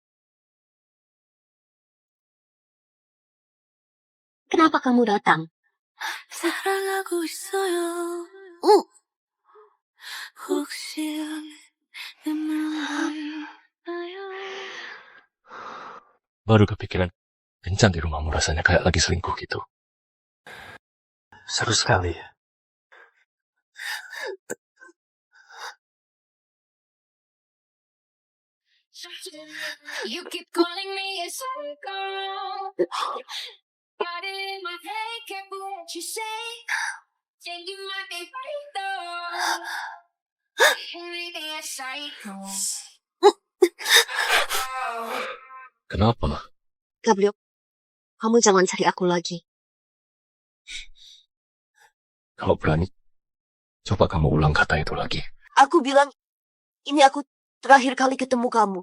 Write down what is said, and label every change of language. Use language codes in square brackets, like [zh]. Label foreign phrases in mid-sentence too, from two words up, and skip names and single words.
[id] Kenapa kamu datang? [ko] 사랑하고 있어요. 응. 혹시 눈물 나요? [id] Baru kepikiran, kencan di rumahmu rasanya kayak lagi selingkuh gitu. Seru sekali ya. [en] You keep calling me a psycho. Got it in my head, careful what you say. Think you might be right though. Maybe a psycho. [id] Kenapa? Gabriel, kamu jangan cari aku lagi. Kalau berani, coba kamu ulang kata itu lagi. Aku bilang, ini aku terakhir kali ketemu kamu.